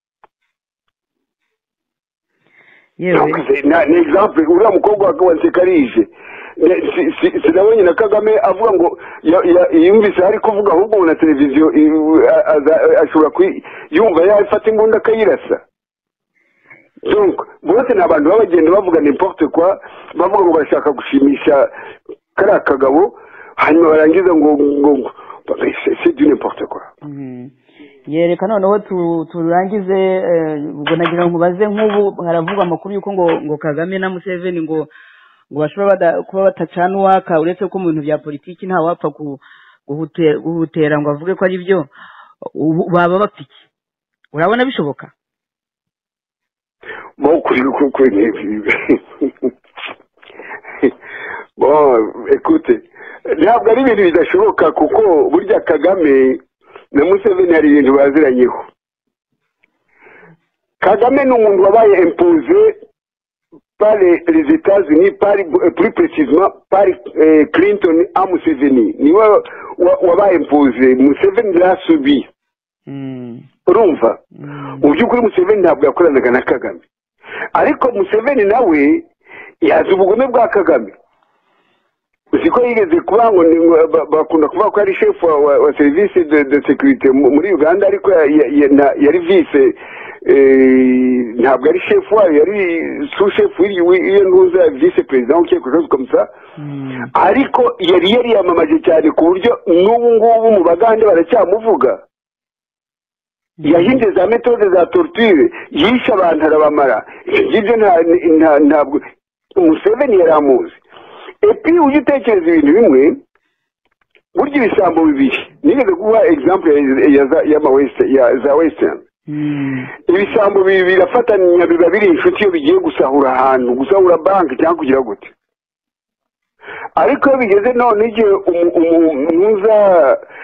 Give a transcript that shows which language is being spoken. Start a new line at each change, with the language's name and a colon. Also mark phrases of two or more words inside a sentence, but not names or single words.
Kinyarwanda: ni example uriya mukobwa wa Nsekarije sinabonye na Kagame avuga ngo yumvise hari kuvuga ahubwo na televiziyo ashobora yumva yafata imbunda akayirasa donc bose ni abantu babagenda bavuga
French: n'importe quoi
Kinyarwanda: bavuga ngo barashaka gushimisha kariya kagabo hanyuma barangiza ngo
French: c'est du n'importe quoi.
Kinyarwanda: Yereka noneho turangize ubwo nagira ngo baze nk'ubu haravugwa amakuru yuko ngo Kagame na Museveni ngo bashobora kuba batacana uwaka uretse ko mu bintu bya politiki nta wapfa guhutera ngo avuge ko ari byo baba bapiki urabona bishoboka
French: bon écoute
Kinyarwanda: ntabwo ari ibintu bidashoboka kuko burya Kagame na Museveni hari ibintu baziranyeho. Kagame ni umuntu wabaye
French: imposé par les États-Unis, plus précisément par Clinton à Museveni.
Kinyarwanda: Niwe wabaye
French: imposé, Museveni l'a subi.
Kinyarwanda: Urumva? Mu by'ukuri Museveni ntabwo yakoranaga na Kagame. Ariko Museveni nawe yazi ubugome bwa Kagame. Uziko yigeze kuba ngo bakunda kuvuga ko ari chef wa
French: service de sécurité
Kinyarwanda: muri Uganda ariko yari vice ntabwo ari chef wayo yari
French: sous chef
Kinyarwanda: iyo ntuza
English: vice president
French: quelque chose comme ça
Kinyarwanda: ariko yari yamamaje cyane ku buryo n'ubu ngubu mu Bagande baracyamuvuga yahinze za méthode za torture yisha abantu arabamara ibyo ntabwo Museveni yaramuzi. Epi ujye utekereza ibintu bimwe burya ibisambo bibiri nigeze kuba example za western ibisambo bibiri birafatanya biba biri inshuti iyo bigiye gusahura ahantu gusahura banki cyangwa kugira gute ariko iyo bigeze none igihe umuza